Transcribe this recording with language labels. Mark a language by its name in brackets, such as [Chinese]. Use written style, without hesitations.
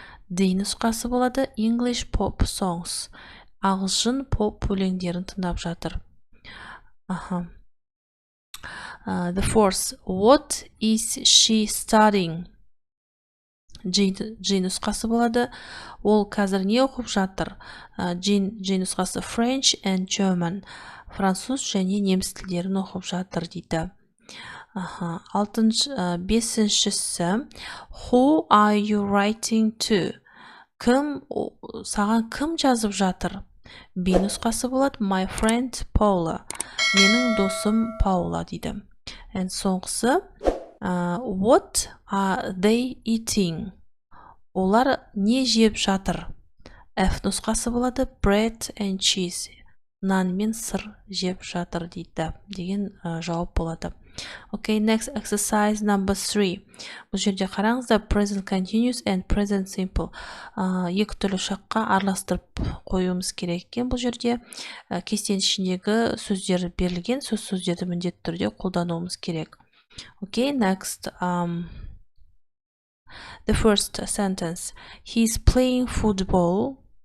[English] D [Kazakh] нұсқасы болады [English] English pop songs. [Kazakh] Ағылшын поп өлеңдерін тыңдап жатыр. [English] The fourth, what is she studying? [Kazakh] G нұсқасы болады. Ол қазір не оқып жатыр? [English] G [Kazakh] нұсқасы [English] French and German. [Kazakh] Француз және неміс тілдерін оқып жатыр дейді. 5-шісі [English] Who are you writing to? [Kazakh] Саған кім жазып жатыр? [English] B [Kazakh] нұсқасы болады [English] My friend Paula. [Kazakh] Менің досым Паула дейді. Соңғысы [English] What are they eating? [Kazakh] Олар не жеп жатыр? [English] F [Kazakh] нұсқасы болады [English] Bread and cheese. [Kazakh] Нан мен сыр жеп жатыр дейді деген жауап болады. [English] Okay, next exercise number 3. [Kazakh] Бұл жерде қараңыздар present continuous and present simple. Екі түрлі шаққа араластырып қоюымыз керек екен. Бұл жерде кестенің ішіндегі сөздер берілген, сөздерді міндетті түрде қолдануымыз керек. [English] Okay, next. The first sentence. He's playing football.